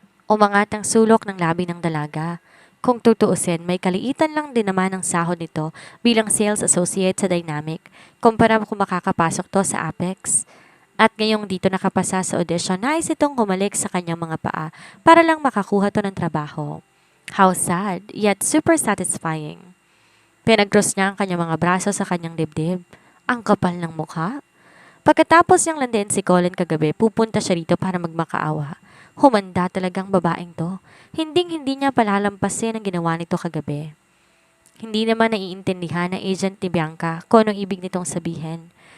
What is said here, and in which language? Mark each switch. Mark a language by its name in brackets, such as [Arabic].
[Filipino] Umangat ang sulok ng labi ng dalaga. Kung tutuusin, may kaliitan lang din naman ang sahod nito bilang sales associate sa Dynamic kumpara kung makakapasok to sa Apex. At ngayong dito nakapasa sa audition, nais itong humalik sa kanyang mga paa para lang makakuha to ng trabaho. [English] How sad, yet super satisfying. [Filipino] Pinag-cross niya ang kanyang mga braso sa kanyang dibdib. Ang kapal ng mukha. Pagkatapos niyang landin si Colin kagabi, pupunta siya rito para magmakaawa. Humanda talagang babaeng to. Hinding-hindi niya palalampasin ang ginawa nito kagabi. Hindi naman naiintindihan ng agent ni Bianca kung anong ibig nitong sabihin.